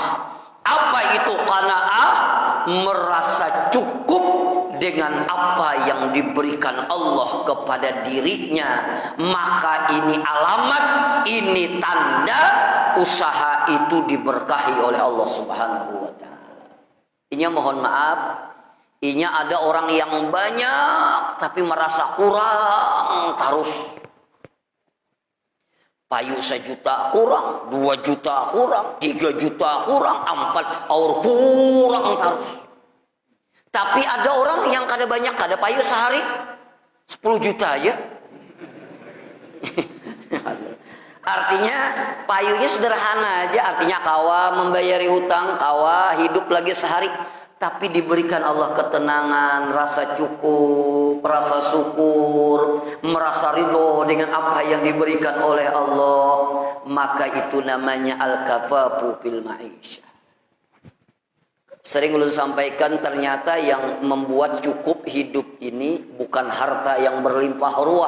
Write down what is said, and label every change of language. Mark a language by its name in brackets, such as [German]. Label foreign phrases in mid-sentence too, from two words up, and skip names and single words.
[Indonesian] Apa itu qanaah? Merasa cukup dengan apa yang diberikan Allah kepada dirinya. Maka ini alamat, ini tanda usaha itu diberkahi oleh Allah [Arabic] Subhanahu wa ta'ala. [Banjar] Inya mohon maaf, inya ada orang yang banyak tapi merasa kurang terus. Payu 1 juta kurang, 2 juta kurang, 3 juta kurang, 4 aur kurang terus. Tapi ada orang yang kada banyak, kada payu sehari 10 juta aja. Artinya payunya sederhana aja, artinya kawa membayari hutang, kawa hidup lagi sehari. [Indonesian] Tapi diberikan Allah ketenangan, rasa cukup, rasa syukur, merasa ridho dengan apa yang diberikan oleh Allah. Maka itu namanya [Arabic] al-kafafu fil ma'isyah. [Indonesian] Sering ulun sampaikan, ternyata yang membuat cukup hidup ini bukan harta yang berlimpah ruah.